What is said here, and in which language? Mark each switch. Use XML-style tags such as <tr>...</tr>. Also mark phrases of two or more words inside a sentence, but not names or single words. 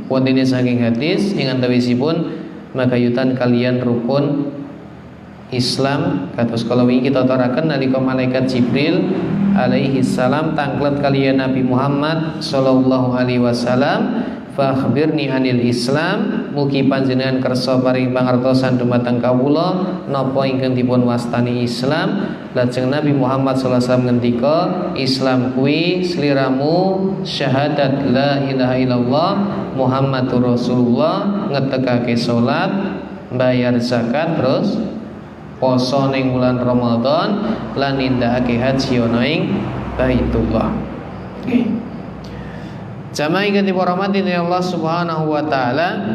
<jv>Wonten saking hadis ing antawisipun makayutan kalian rukun Islam kados kala wingi kita taraken nalika malaikat Jibril</jv> <ar>عليه السلام</ar> <jv>tanglet kaliyan Nabi Muhammad</jv> <ar>صلى الله عليه وسلم فأخبرني عن الإسلام,</ar> <jv>mugi panjenengan kersa paring pangertosan dumateng kawula napa ingkang dipun wastani Islam. Lajeng Nabi Muhammad</jv> <ar>صلى الله عليه وسلم</ar> <jv>ngendika, Islam kuwi sliramu syahadat</jv> <ar>لا إله إلا الله محمد رسول الله,</ar> <jv>ngetekake salat, bayar zakat, terus poso ning bulan Ramadan, lan nindakake haji ana ing Baitullah. Nggih. Jamaah ingkang dirahmati Allah</jv> <ar>سبحانه وتعالى,</ar>